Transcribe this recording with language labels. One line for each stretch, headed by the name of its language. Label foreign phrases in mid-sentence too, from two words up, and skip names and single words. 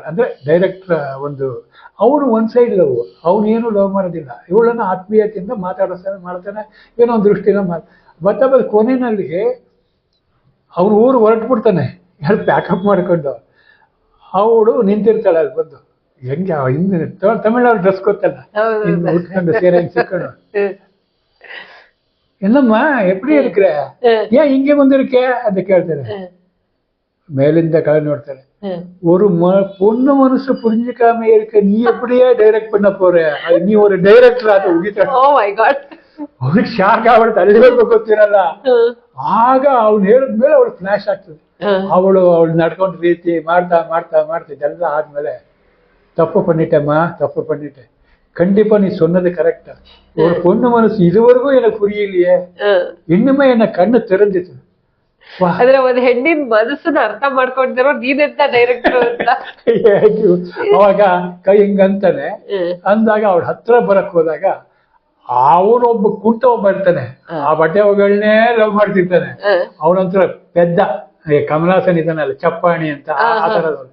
Kannada: ಅಂದ್ರೆ ಡೈರೆಕ್ಟರ್ ಅವನು ಒಂದ್
English: side love,
Kannada: ಅವನೇನು ಲವ್ ಮಾಡೋದಿಲ್ಲ, ಇವಳನ್ನ ಆತ್ಮೀಯತೆಯಿಂದ ಮಾಡ್ತಾನೆ, ಏನೋ ಒಂದು ದೃಷ್ಟಿನ ಬತ್ತ ಕೊನೆಯಲ್ಲಿ ಅವ್ರ ಊರು ಹೊರಟ್ಬಿಡ್ತಾನೆ, ಯಾರು ಪ್ಯಾಕಪ್ ಮಾಡ್ಕೊಂಡು. ಅವಳು ನಿಂತಿರ್ತಾಳೆ ಅಲ್ಲಿ ಬಂದು, ಹೆಂಗೆ ಹಿಂದೆ ತಮಿಳವ್ರ ಡ್ರೆಸ್ ಗೊತ್ತಲ್ಲ, ಉಟ್ಕೊಂಡು ಸೀರೆ ಸಿಕ್ಕೊಂಡು,
Tamil: என்னம்மா எப்படி இருக்கிற, ஏன் இங்க வந்திருக்கே
Kannada: ಅಂತ ಕೇಳ್ತಾರೆ.
Tamil: மேலிந்த கலை ನೋಡ್ತಾರೆ, ஒரு பொண்ணு மனசு புரிஞ்சுக்காம இருக்க நீ எப்படியே டைரக்ட் பண்ண போற, நீ ஒரு டைரக்டர்
Kannada: ಅಂತ ಉಗಿತಾಳೆ.
English: oh my god,
Kannada: ಅವ್ರಿಗೆ ಶಾಕ್ ಆಗ್ಬಿಡುತ್ತೆ, ಅಲ್ಲಿ ಗೊತ್ತಿರಲ್ಲ. ಆಗ ಅವ್ನು ಹೇಳಿದ್ಮೇಲೆ ಅವಳು ಫ್ಲಾಶ್ ಆಗ್ತದೆ. ಅವಳು ನಡ್ಕೊಂಡ ರೀತಿ ಮಾಡ್ತಾ ಇದೆಲ್ಲ ಆದ್ಮೇಲೆ,
Tamil: தப்பு பண்ணிட்டே, கண்டிப்பா நீ சொன்னது கரெக்டா, ஒரு பொண்ணு மனசு இதுவரைக்கும் எனக்கு புரியலையே, இன்னுமே என்ன கண்ணு தெரிஞ்சிச்சு.
Kannada: ಆದ್ರೆ ಒಂದ್ ಹೆಣ್ಣಿನ ಮನಸ್ಸನ್ನ ಅರ್ಥ ಮಾಡ್ಕೊಂಡಿರೋ ನೀನೆಂತ ಡೈರೆಕ್ಟರ್ ಅಂತ. ಅವಾಗ ಕೈ ಹಿಂಗಂತಾನೆ ಅಂದಾಗ ಅವ್ರ ಹತ್ರ ಬರಕ್ ಹೋದಾಗ ಅವನೊಬ್ಬ ಕುಂಟ ಒಬ್ಬ ಇರ್ತಾನೆ, ಆ ಬಟ್ಟೆ ಅವುಗಳನ್ನೇ ಲವ್ ಮಾಡ್ತಿರ್ತಾನೆ. ಅವನಂತರ ಪೆದ್ದ ಕಮಲಾಸನ್ ಇದಾನಲ್ಲ, ಚಪ್ಪಾಣಿ ಅಂತ, ಆ ತರದವ್ರು.